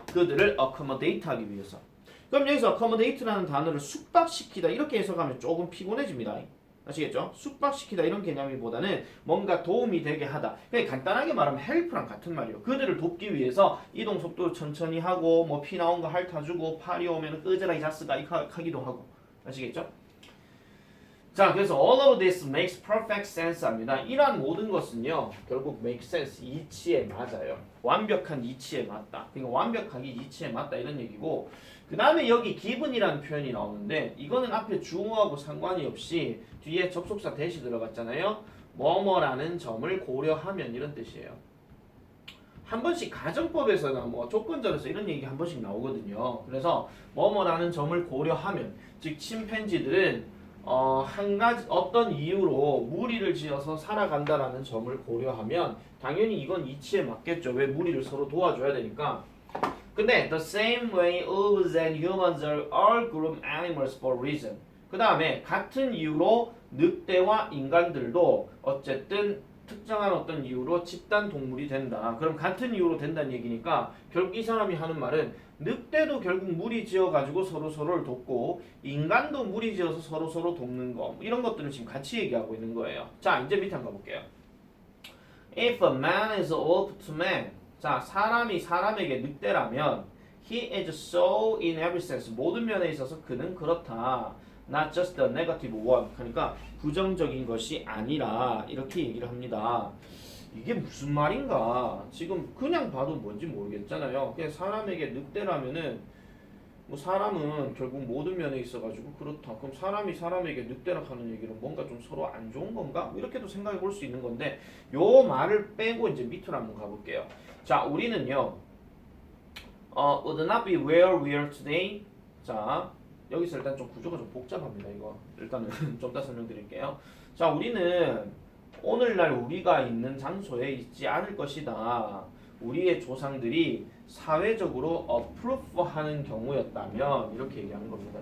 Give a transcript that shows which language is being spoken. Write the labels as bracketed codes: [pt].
[ko] 그들을 accommodate 하기 위해서. 그럼 여기서 accommodate라는 단어를 숙박시키다 이렇게 해석하면 조금 피곤해집니다. 아시겠죠? 숙박시키다 이런 개념이보다는 뭔가 도움이 되게 하다. 그냥 간단하게 말하면 help랑 같은 말이에요. 그들을 돕기 위해서 이동 속도를 천천히 하고 뭐 피 나온 거 핥아주고 팔이 오면 끄져라 이 자스가 하기도 하고. 아시겠죠? [en] 자, 그래서 all of this makes perfect sense 합니다. [ko] 이러한 모든 것은요, 결국 make sense, 이치에 맞아요. 완벽한 이치에 맞다. 그러니까 완벽하게 이치에 맞다 이런 얘기고 그 다음에 여기 given이라는 표현이 나오는데 이거는 앞에 주어하고 상관이 없이 뒤에 접속사 대시 들어갔잖아요. 뭐뭐라는 점을 고려하면 이런 뜻이에요. 한 번씩 가정법에서나 뭐 조건절에서 이런 얘기 한 번씩 나오거든요. 그래서 뭐뭐라는 점을 고려하면 즉 침팬지들은 한 가지 어떤 이유로 무리를 지어서 살아간다라는 점을 고려하면 당연히 이건 이치에 맞겠죠. 왜 무리를 서로 도와줘야 되니까. [en] 근데 the same way wolves and humans are all group animals for reason. [ko] 그 다음에 같은 이유로 늑대와 인간들도 어쨌든 특정한 어떤 이유로 집단 동물이 된다. 그럼 같은 이유로 된다는 얘기니까 결국 이 사람이 하는 말은 늑대도 결국 무리 지어가지고 서로를 돕고 인간도 무리 지어서 서로를 돕는 거 이런 것들을 지금 같이 얘기하고 있는 거예요. 자, 이제 밑에 한번 가볼게요. [en] If a man is wolf to man [ko] 자, 사람이 사람에게 늑대라면 [en] he is so in every sense [ko] 모든 면에 있어서 그는 그렇다. [en] Not just the negative one [ko] 그러니까 부정적인 것이 아니라 이렇게 얘기를 합니다. 이게 무슨 말인가? 지금 그냥 봐도 뭔지 모르겠잖아요. 그냥 사람에게 늑대라면은 뭐 사람은 결국 모든 면에 있어가지고 그렇다. 그럼 사람이 사람에게 늑대라 하는 얘기는 뭔가 좀 서로 안 좋은 건가? 이렇게도 생각해 볼 수 있는 건데 요 말을 빼고 이제 밑으로 한번 가볼게요. 자, 우리는요. [en] would not be where we are today. [ko] 자, 여기서 일단 좀 구조가 좀 복잡합니다. 이거 일단은 좀 더 설명드릴게요. 자, 우리는 오늘날 우리가 있는 장소에 있지 않을 것이다. 우리의 조상들이 사회적으로 어프로브하는 경우였다면 이렇게 얘기하는 겁니다.